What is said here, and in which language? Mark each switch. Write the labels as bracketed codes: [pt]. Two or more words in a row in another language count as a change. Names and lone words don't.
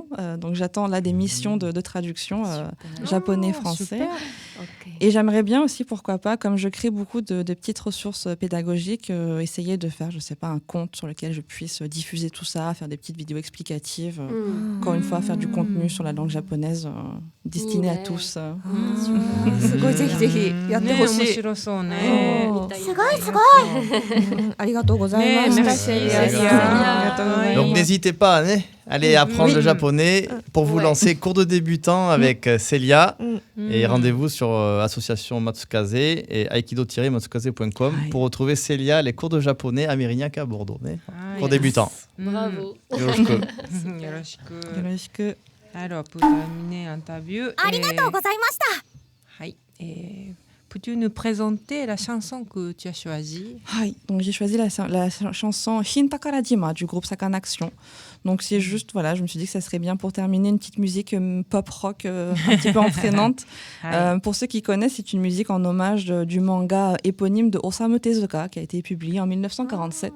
[fr] Donc, j'attends là des missions de traduction japonais-français. Et j'aimerais bien aussi, pourquoi pas, comme je crée beaucoup de petites ressources pédagogiques, essayer de faire, je sais pas, un compte sur lequel je puisse diffuser tout ça, faire des petites vidéos explicatives. Encore une fois, faire du contenu sur la langue japonaise destiné à tous. [ja] すごい、ぜひぜひやってほしい。面白そうね。すごいすごい。ありがとうございました。 [fr] Donc n'hésitez pas, allez apprendre le japonais pour vous lancer cours de débutant avec Célia. Et rendez-vous sur association Matsukaze et aikido-matsukaze.com pour retrouver Célia, les cours de japonais à Mérignac à Bordeaux. Cours débutants. Bravo. Yoroshiku. Yoroshiku. Alors, pour terminer l'interview... [ja] ありがとうございました。 [fr] はい。Peux-tu nous présenter la chanson que tu as choisie? Donc j'ai choisi la chanson Hintakarajima du groupe Sakanaction. Donc c'est juste, voilà, je me suis dit que ça serait bien pour terminer une petite musique pop-rock un petit peu entraînante. Pour ceux qui connaissent, c'est une musique en hommage du manga éponyme de Osamu Tezuka qui a été publié en 1947.